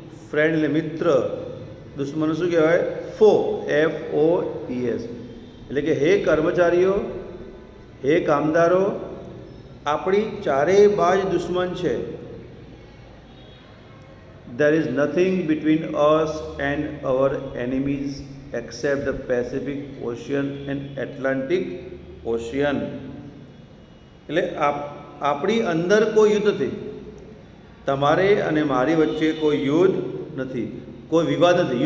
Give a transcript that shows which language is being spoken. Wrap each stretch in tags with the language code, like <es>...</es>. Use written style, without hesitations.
<gu>Friend એટલે મિત્ર, દુશ્મન શું કહેવાય? ફો, FOES. એટલે કે હે કર્મચારીઓ, હે કામદારો, આપણી ચારેય બાજુ દુશ્મન છે.</gu> <en>There is nothing between us and our enemies except the Pacific Ocean and Atlantic Ocean.</en> <gu>એટલે આપણી અંદર કોઈ યુદ્ધ નથી, તમારે અને મારી વચ્ચે કોઈ યુદ્ધ નથી, કોઈ વિવાદ નથી.</gu>